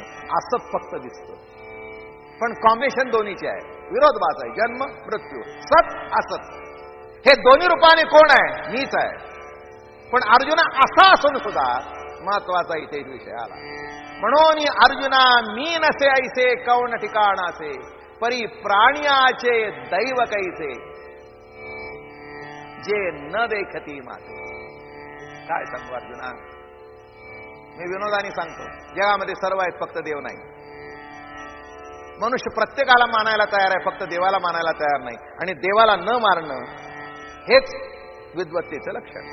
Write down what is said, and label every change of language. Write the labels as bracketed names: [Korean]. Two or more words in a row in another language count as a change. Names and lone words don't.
[Marathi] असत फक्त दिसतं. पण कॉम्बिनेशन दोन्हीचे आहे. विरोधबाज आहे. जन्म मृत्यू सत असत हे दोन्ही रूपाने कोण आहे. मीच आहे. पण अर्जुना असा असून सुद्धा महत्वाचा इथे विषय आला. म्हणून अर्जुना मी नसे ऐसे कौन ठिकाणाचे परी प्राण्याचे दैव कैसे जे न देखती माते. काय सांगू अर्जुना. मी विनोदाने सांगतो, जगामध्ये सर्व आहेत फक्त देव नाही. मनुष्य प्रत्येकाला मानायला तयार आहे, फक्त देवाला मानायला तयार नाही. आणि देवाला न मारणं हेच विद्वत्तेचं लक्षण.